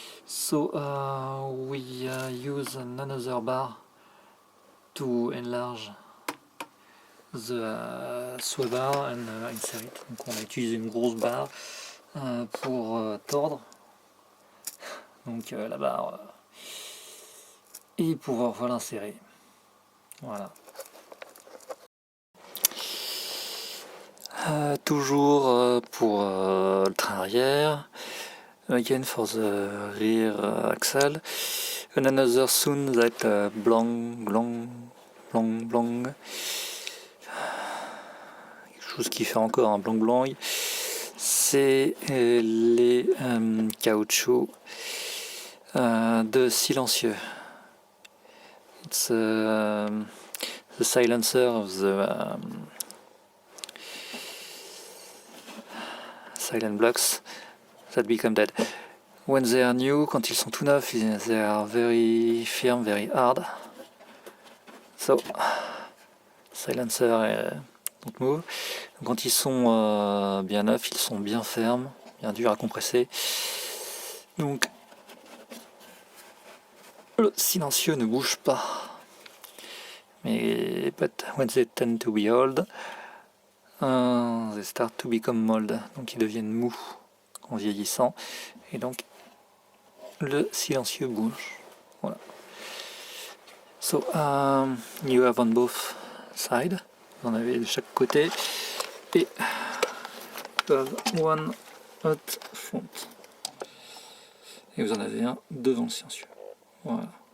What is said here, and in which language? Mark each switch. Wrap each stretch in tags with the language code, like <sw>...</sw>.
<en>So we use another bar to enlarge the sway bar and insert it.</en> <fr>Donc on a utilisé une grosse barre pour tordre donc la barre et pouvoir l'insérer. Voilà. Toujours pour le train arrière.</fr> <en>Again for the rear axle. And another sound that blong blong blong blong.</en> <fr>Quelque chose qui fait encore un blong blong. C'est les caoutchoucs de silencieux.</fr> <en>It's the silencer of the silent blocks that become dead. When they are new,</en> <fr>quand ils sont tout neufs,</fr> <en>they are very firm, very hard. So, silencer don't move.</en> <fr>Quand ils sont bien neufs, ils sont bien fermes, bien durs à compresser. Donc, le silencieux ne bouge pas.</fr> <en>Mais but when they tend to be old, they start to become mold.</en> <fr>Donc ils deviennent mous en vieillissant. Et donc le silencieux bouge. Voilà.</fr> <en>So you have on both sides.</en> <fr>Vous en avez de chaque côté. Et</fr> <en>you have one at front.</en> <fr>et vous en avez un devant le silencieux. Voilà.</fr>